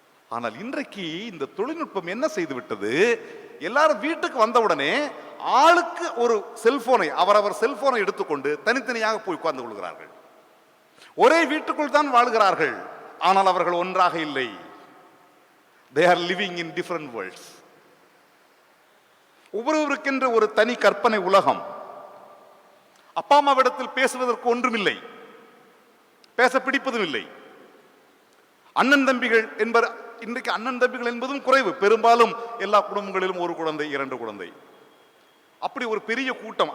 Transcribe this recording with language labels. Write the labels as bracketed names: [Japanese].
[Tamil] ஆனால் இன்றைக்கு இந்த தொழில்நுட்பம் என்ன செய்து விட்டது, எல்லாரும் வீட்டுக்கு வந்தவுடனே ஆளுக்கு ஒரு செல்போனை, அவரவர் செல்போனை எடுத்துக்கொண்டு தனித்தனியாக போய் உட்கார்ந்து கொள்கிறார்கள். ஒரே வீட்டுக்குள் தான் வாழ்கிறார்கள், ஆனால் அவர்கள் ஒன்றாக இல்லை. [English] They are living in different worlds. [Tamil] ஒவ்வொருவருக்கென்று ஒரு தனி கற்பனை உலகம். அப்பா அம்மாவிடத்தில் பேசுவதற்கு ஒன்றுமில்லை, பேச பிடிப்பதும் இல்லை. அண்ணன் தம்பிகள் என்பது, இன்றைக்கு அண்ணன் தம்பிகள் என்பதும் குறைவு. பெரும்பாலும் எல்லா குடும்பங்களிலும் ஒரு குழந்தை, 2 குழந்தை, அப்படி ஒரு பெரிய கூட்டம்.